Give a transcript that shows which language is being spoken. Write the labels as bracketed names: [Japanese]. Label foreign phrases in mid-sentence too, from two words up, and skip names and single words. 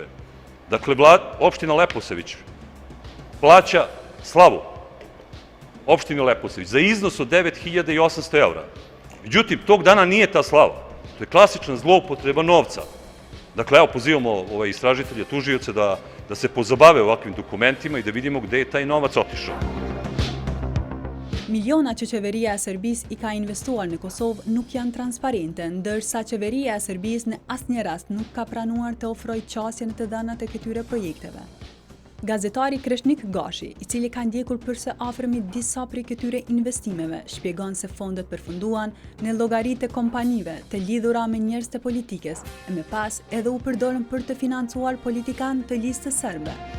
[Serbian] Dakle, opština Leposavić plaća slavu opštini Leposavić za iznos od 9.800 eura. Međutim, tog dana nije ta slava. To je klasična zloupotreba novca. Dakle, evo, pozivamo istražitelje, tužioce da se pozabave ovakvim dokumentima i da vidimo gde je taj novac otišao. [Albanian] Miliona që qeveria e Serbisë i ka investuar në Kosovë nuk janë transparente, ndërsa qeveria e Serbisë në asnjë rast nuk ka pranuar të ofrojë qasjen të dhënat e këtyre projekteve. Gazetari Kreshnik Gashi, i cili ka ndjekur përse afërmi disa prej këtyre investimeve, shpjegon se fondet përfunduan në llogaritë e kompanive të lidhura me njerëz të politikës e më pas edhe u përdorën për të financuar politikan të listës serbe.